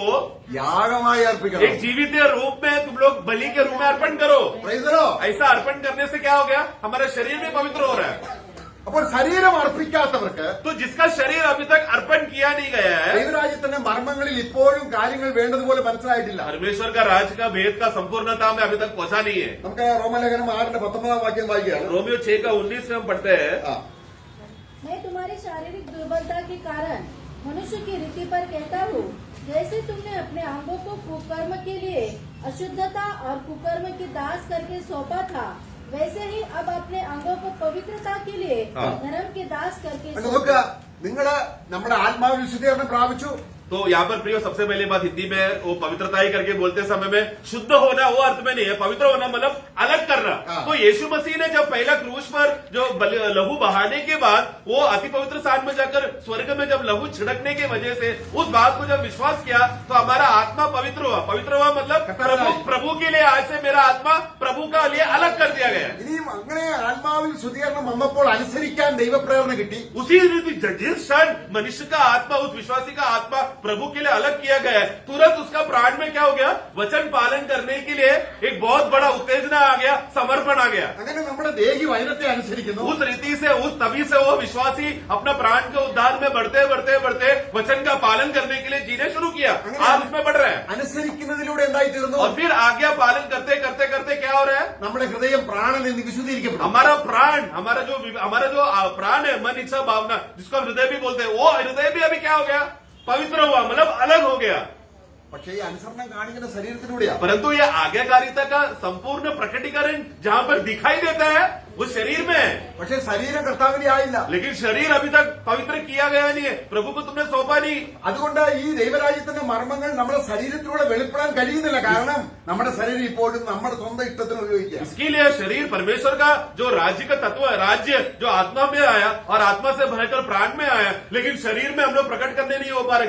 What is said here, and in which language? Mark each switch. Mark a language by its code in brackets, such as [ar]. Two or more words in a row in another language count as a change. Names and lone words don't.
[ml] യാഗമായി അർപ്പിക്കണം. [hi] एक जीवित रूप में तुम लोग बलि के रूप में अर्पण करो. [en] Praise the Lord. [hi] ऐसा अर्पण करने से क्या हो गया? हमारा शरीर भी पवित्र हो रहा है. [ml] അപ്പോൾ ശരീരം അർപ്പിക്കാത്തവർക്ക് [hi] तो जिसका शरीर अभी तक अर्पण किया नहीं गया है, [ml] ദൈവരാജ്യത്തിന്റെ മർമ്മങ്ങളിൽ ഇപ്പോഴും കാര്യങ്ങൾ വേണ്ടതുപോലെ മനസ്സിലായിട്ടില്ല. [hi] परमेश्वर का राज का भेद का संपूर्णता में अभी तक पहुंचा नहीं है. [ml] നമുക്ക് റോമലേഖനം 6:19 വാക്യം വായിക്കുകയാണ്. [hi] रोमियो 6:19 में हम पढ़ते हैं, मैं तुम्हारी शारीरिक दुर्बलता के कारण मनुष्य की रीति पर कहता हूँ, जैसे तुमने अपने अंगों को कुकर्म के लिए अशुद्धता और कुकर्म की दास करके सौंपा था, वैसे ही अब अपने अंगों को पवित्रता के लिए धर्म के दास करके [ml] നോക്കുക, നിങ്ങള് നമ്മുടെ ആത്മാവിൽ വിശുദ്ധീകരണം പ്രാപിച്ചു. [hi] तो यहाँ पर प्रियो सबसे पहले बात हिंदी में वो पवित्रता ही करके बोलते समय में शुद्ध होना वो अर्थ में नहीं है. पवित्र होना मतलब अलग करना. तो यीशु मसीह ने जब पहला क्रूस पर जो लहू बहाने के बाद वो अति पवित्र स्थान में जाकर स्वर्ग में जब लहू छिड़कने की वजह से उस बात को जब विश्वास किया तो हमारा आत्मा पवित्र हुआ. पवित्र हुआ मतलब प्रभु के लिए आज से मेरा आत्मा प्रभु का लिए अलग कर दिया गया. [ml] ഇനിയും അങ്ങനെ ആത്മാവിൽ ശുദ്ധീകരണം വന്നപ്പോൾ അനുസരിക്കാൻ ദൈവപ്രേരണ കിട്ടി. [hi] उसी रीति जिस क्षण मनुष्य का आत्मा, उस विश्वासी का आत्मा प्रभु के लिए अलग किया गया है, तुरंत उसका प्राण में क्या हो गया? वचन पालन करने के लिए एक बहुत बड़ा उत्तेजना आ गया, समर्पण आ गया. [ml] അങ്ങനെ നമ്മുടെ ദേഹി വചനത്തെ അനുസരിക്കുന്നു. [hi] उस रीति से, उस तभी से वो विश्वासी अपना प्राण के उद्धार में बढ़ते बढ़ते बढ़ते वचन का पालन करने के लिए जीने शुरू किया. आज उसमें बढ़ रहे हैं. [ml] അനുസരിക്കുന്നതിലൂടെ എന്തായി തീർന്നു? [hi] और फिर आज्ञा पालन करते करते करते क्या हो रहा है? [ml] നമ്മുടെ ഹൃദയം പ്രാണൻ എന്ന് വിശുദ്ധീകരിക്കപ്പെടും. [hi] हमारा प्राण, हमारा जो प्राण है, मन, इच्छा, भावना, जिसको हम हृदय भी बोलते हैं, वो हृदय भी अभी क्या हो गया? पवित्र हुआ, मतलब अलग हो गया. [ml] പക്ഷേ ഈ അനുസരണം കാണിക്കുന്ന ശരീരത്തിലൂടെയാ. [hi] परंतु ये आज्ञाकारिता का संपूर्ण प्रकटीकरण जहाँ पर दिखाई देता है उस शरीर में है, [ml] പക്ഷെ ശരീരം കർത്താവിന്റെ ആയില്ല. [hi] लेकिन शरीर अभी तक पवित्र किया गया नहीं है, प्रभु को तुमने सौंपा नहीं। [ml] അതുകൊണ്ട് ഈ ദൈവരാജ്യത്തിന്റെ മർമ്മങ്ങൾ നമ്മുടെ ശരീരത്തിലൂടെ വെളിപ്പെടാൻ കഴിയുന്നില്ല. കാരണം നമ്മുടെ ശരീരം ഇപ്പോഴും നമ്മുടെ സ്വന്തം ഇഷ്ടത്തിന് ഉപയോഗിക്കുക. [hi] इसके लिए शरीर परमेश्वर का जो राज्य का तत्व है, राज्य जो आत्मा में आया और आत्मा से भरकर प्राण में आया, लेकिन शरीर में हम लोग प्रकट करने नहीं हो पा रहे।